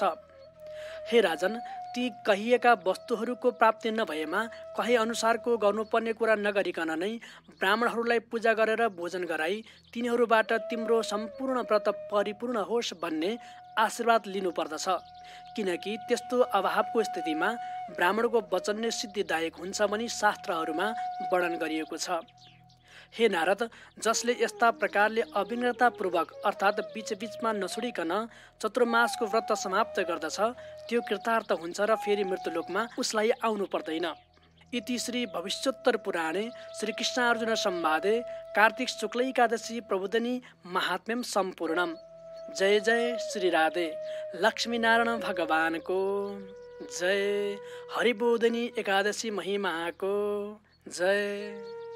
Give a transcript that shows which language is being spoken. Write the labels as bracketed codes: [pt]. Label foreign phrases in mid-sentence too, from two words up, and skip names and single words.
[ne] हे राजन, ती कहिएका वस्तुहरूको प्राप्ति नभएमा कहे अनुसारको गर्नुपर्ने कुरा नगरिकन नै ब्राह्मणहरूलाई पूजा गरेर भोजन गराई तिनीहरूबाट तिम्रो सम्पूर्ण व्रत परिपूर्ण होस् भन्ने आशीर्वाद लिनुपर्दछ, किनकि त्यस्तो अभावको स्थितिमा ब्राह्मणको वचन नै सिद्धिदायक हुन्छ भनी शास्त्रहरूमा वर्णन गरिएको छ। हे नारद, जसले यस्ता प्रकारले अविघ्नतापूर्वक अर्थात् बीचबीचमा नछोडिकन चतुर्मासको व्रत समाप्त गर्दछ त्यो कृतार्थ हुन्छ र फेरि मृत्युलोकमा उसलाई आउनु पर्दैन। [sa] इति श्री भविष्योत्तर पुराणे श्रीकृष्णार्जुन संवादे कार्तिक शुक्ल एकादशी प्रबोधिनी महात्म्यम सम्पूर्णम। [ne] जय जय श्री राधे। लक्ष्मीनारायण भगवानको जय। हरिबोधिनी एकादशी महिमाको जय।